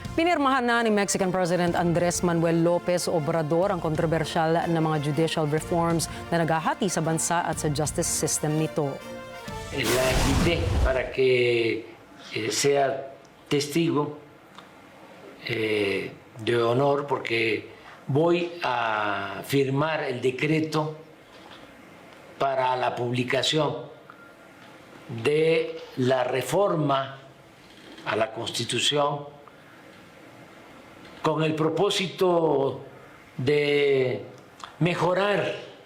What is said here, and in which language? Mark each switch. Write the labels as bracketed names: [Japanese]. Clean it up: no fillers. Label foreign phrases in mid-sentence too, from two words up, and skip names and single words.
[Filipino] Pinirmahan na ni [English] Mexican President [Filipino] Andres Manuel Lopez Obrador ang kontrobersyal na mga [English] judicial reforms [Filipino] na naghahati sa bansa at sa [English] justice system [Filipino] nito. [Spanish] La invité para que sea testigo de honor porque voy a firmar el decreto para la publicación de la reforma a la Constitución con el propósito de mejorar